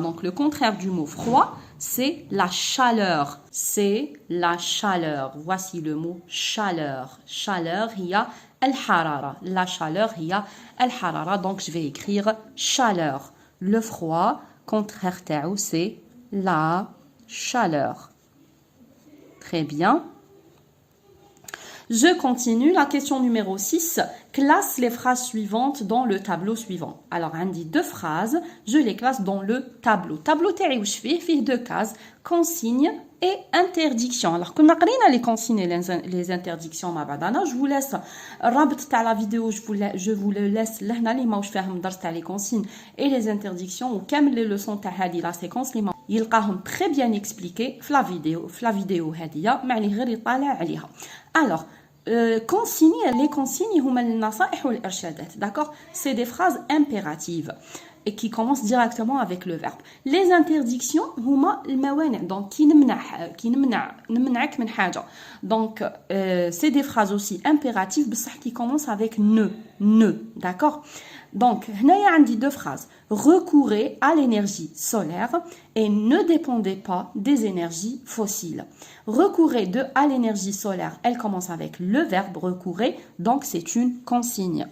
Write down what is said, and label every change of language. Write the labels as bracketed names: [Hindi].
[French] Donc le contraire du mot froid, c'est la chaleur. C'est la chaleur. Voici le mot chaleur. [Arabic] Chaleur, هي الحرارة. [French] La chaleur, [Arabic] هي الحرارة. [French] Donc je vais écrire chaleur. Le froid, contraire تاعو, c'est la chaleur. Très bien. Je continue. La question numéro 6. Classe les phrases suivantes dans le tableau suivant. Alors, on dit deux phrases. Je les classe dans le tableau. Tableau تاعي واش فيه deux cases. Consigne et interdiction. Alors, [Arabic] كنا قرينا [French] les consignes et les interdictions [Arabic] مع بعضنا. [French] Je vous laisse [Arabic] الرابط تاع [French] la vidéo. Je vous le laisse [Arabic] لهنا اللي ماوش فاهم الدرس تاع [French] les consignes et les interdictions وكامل les leçons تاع هذه la séquence [Arabic] اللي يلقاهم [French] très bien expliqués في la vidéo هذه. [Arabic] ما عليه غير يطالع عليها. [French] Alors, consignes, les consignes [Arabic] هما النصائح والإرشادات. [French] D'accord? C'est des phrases impératives et qui commencent directement avec le verbe. [Arabic] Les interdictions هما الموانع. Donc كي نمنعك من حاجة. [French] Donc c'est des phrases aussi impératives بصح qui commencent avec ne. D'accord? Donc [Arabic] هنايا عندي [French] deux phrases. Recourez à l'énergie solaire et ne dépendez pas des énergies fossiles. Recourez à l'énergie solaire, elle commence avec le verbe recourir, donc c'est une consigne.